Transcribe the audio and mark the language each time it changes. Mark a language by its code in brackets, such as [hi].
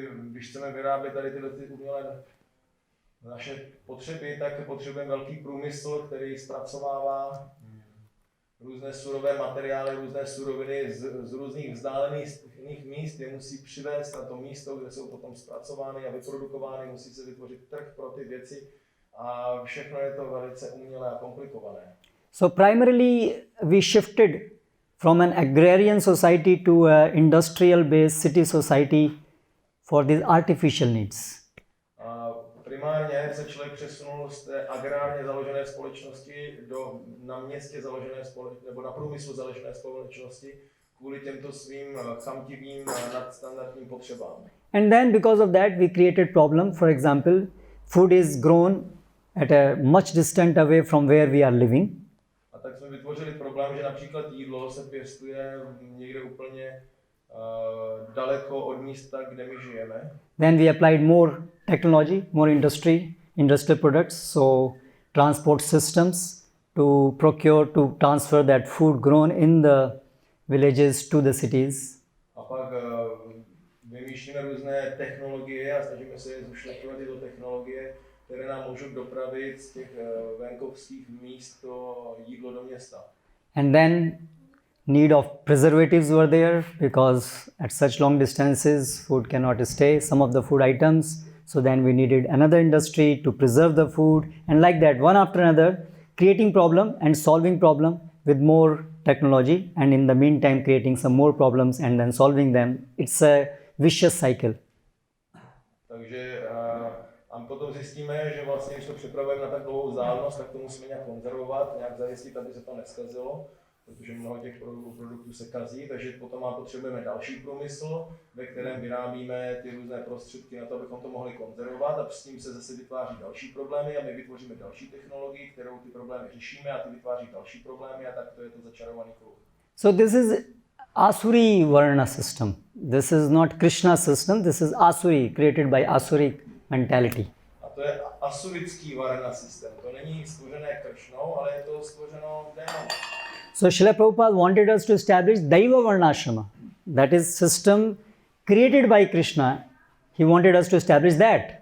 [cs] Když chceme vyrábět tady tyhle umělé naše potřeby, tak potřebujeme velký průmysl, který zpracovává různé surové materiály, různé suroviny z různých vzdálených míst, je musí přivést na to místo, kde jsou potom zpracovány a vyprodukovány, musí se vytvořit trh pro ty věci a všechno je to velice umělé a komplikované. [en] So primarily we shifted from an agrarian society to an industrial based city society for these artificial needs. [cs] Primárně se člověk přesunul z té agrárně založené společnosti na městě založené nebo na průmyslu založené společnosti kvůli těmto svým chamtivým nadstandardním potřebám. [en] And then because of that we created problem. For example, food is grown at a much distant away from where we are living. [cs] A tak jsme vytvořili problém, že například jídlo se pěstuje někde úplně daleko od místa, kde my žijeme. [en] Then we applied more technology, more industrial products, so transport systems to procure, to transfer that food grown in the villages to the cities. [cs] A pak vymýšlíme různé technologie a snažíme se zušlechťovat tyto technologie, které nám můžou dopravit z těch venkovských míst to jídlo do města. [en] And then need of preservatives were there because at such long distances food cannot stay, some of the food items. So then we needed another industry to preserve the food, and like that, one after another, creating problem and solving problem with more technology, and in the meantime creating some more problems and then solving them. It's a vicious cycle. [cs] Takže a potom zjistíme, že vlastně, když to připravujeme na tak dlouhou vzdálenost, tak to musíme nějak konzervovat, nějak zajistit, aby se to neskazilo, protože mnoho těch produktů se kazí, takže potom potřebujeme další průmysl, ve kterém vyrábíme ty různé prostředky na to, abychom to mohli konzervovat, a s tím se zase vytváří další problémy a my vytvoříme další technologii, kterou ty problémy řešíme, a ty vytváří další problémy, a tak to je to začarovaný kruh. [en] So this is Asuri Varna system. This is not Krishna system, this is Asuri, created by Asuric mentality. [cs] A to je asurický Varna systém. To není stvořené Kršnou, ale je to stvořeno démonem. [en] So Srila Prabhupada wanted us to establish Daiva Varnashrama. That is system created by Krishna. He wanted us to establish that.